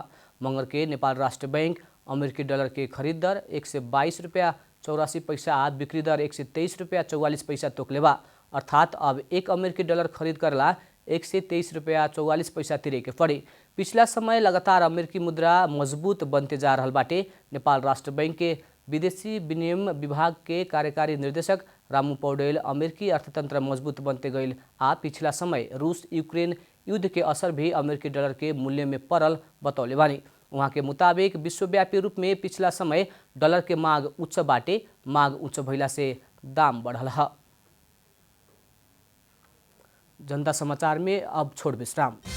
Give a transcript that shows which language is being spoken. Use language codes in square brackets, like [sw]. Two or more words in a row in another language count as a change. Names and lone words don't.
[bho] मंगर के नेपाल राष्ट्र बैंक अमेरिकी डॉलर के खरीद दर 122 रुपया 84 पैसा आ बिक्री दर 123 रुपया 44 पैसा तोकले बा। अर्थात अब 1 अमेरिकी डॉलर खरीद करला 123 रुपया 44 पैसा तिरे के पड़ी। पिछला समय लगातार अमेरिकी मुद्रा मजबूत बनते जा रहल बाटे। नेपाल राष्ट्र बैंक के विदेशी विनिमय विभाग के कार्यकारी निर्देशक रामू पौडेल अमेरिकी अर्थतंत्र मजबूत बनते गईल आ पिछला समय रूस यूक्रेन युद्ध के असर भी अमेरिकी डॉलर के मूल्य में पड़ल बतौले बानी। वहाँ के मुताबिक विश्वव्यापी रूप में पिछला समय डॉलर के मांग उच्च बाटे। मांग उच्च भइला से दाम बढ़ल है। जनता समाचार में अब छोड़ विश्राम।